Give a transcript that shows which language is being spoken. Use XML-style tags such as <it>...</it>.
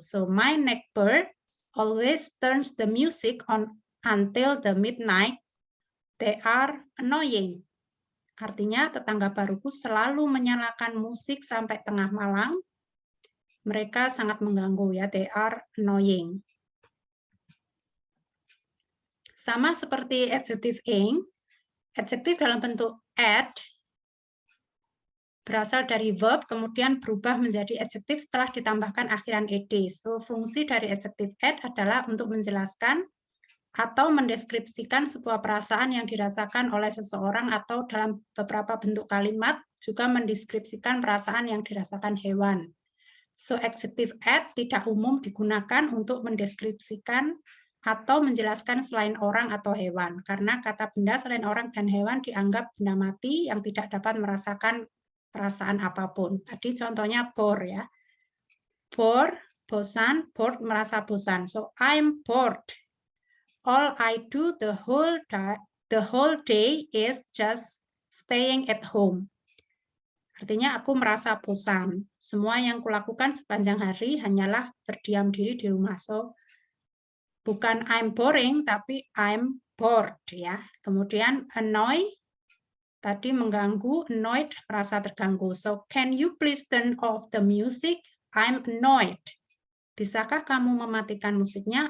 <en>So my neighbor always turns the music on until the midnight. They are annoying.</en> <id>Artinya tetangga baruku selalu menyalakan musik sampai tengah malam. Mereka sangat mengganggu ya,</id> <en>they are annoying.</en> <id>Sama seperti adjektif ing, adjektif dalam bentuk add berasal dari verb kemudian berubah menjadi adjektif setelah ditambahkan akhiran ed. So fungsi dari adjektif add adalah untuk menjelaskan atau mendeskripsikan sebuah perasaan yang dirasakan oleh seseorang, atau dalam beberapa bentuk kalimat juga mendeskripsikan perasaan yang dirasakan hewan. So adjective add tidak umum digunakan untuk mendeskripsikan atau menjelaskan selain orang atau hewan, karena kata benda selain orang dan hewan dianggap benda mati yang tidak dapat merasakan perasaan apapun. Tadi contohnya bore ya. Bore, bosan, bored merasa bosan.</id> <en>So I'm bored. All I do the whole day is just staying at home.</en> <id>Artinya aku merasa bosan. Semua yang kulakukan sepanjang hari hanyalah berdiam diri di rumah.</id> <en>So bukan I'm boring tapi I'm bored ya.</en> <id>Kemudian annoy tadi mengganggu, annoyed merasa terganggu.</id> <en>So can you please turn off the music? I'm annoyed.</en> <id>Bisakah kamu mematikan musiknya?</id>